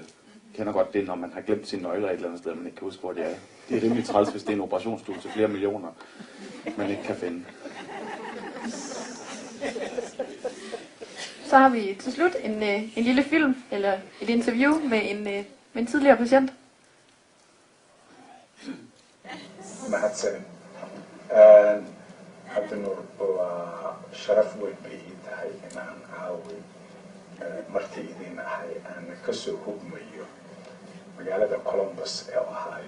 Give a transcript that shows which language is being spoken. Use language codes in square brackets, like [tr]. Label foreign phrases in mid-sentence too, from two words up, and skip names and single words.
[da] Jeg kender godt det, når man har glemt sine nøgler et eller andet sted, man ikke kan huske, hvor de er. Det er rimelig træls, hvis det er en operationsstue til flere millioner, man ikke kan finde. Så har vi til slut en lille film, eller et interview med en tidligere patient. [so] mahadsanid cabdinuur waa sharaf weyn bay ii tahay inaan caawi marti idiin ahay aan kasoo hugmayo magaalada Columbus ee Ohio.